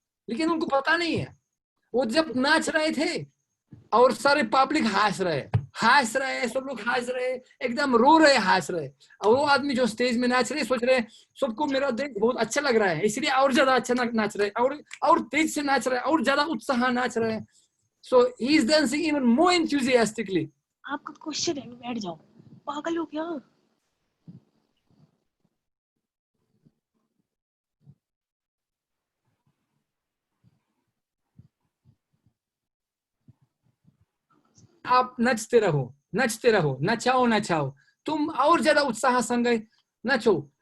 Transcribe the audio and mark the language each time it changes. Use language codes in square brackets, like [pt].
[hi] लेकिन उनको पता नहीं है। वो जब नाच रहे थे और सारे पब्लिक हंस रहे, सब लोग हंस रहे, एकदम रो रहे, हंस रहे। और वो आदमी जो स्टेज में नाच रहे सोच रहे सबको मेरा देख बहुत अच्छा लग रहा है, इसलिए और ज्यादा अच्छा नाच रहे, और तेज से नाच रहे, और ज्यादा उत्साह नाच रहे। [en] So he is dancing even more enthusiastically. [hi] आपका क्वेश्चन है, बैठ जाओ, पागल हो क्या? आप नचते रहो, नचाओ, तुम और ज्यादा उत्साह संग नचो।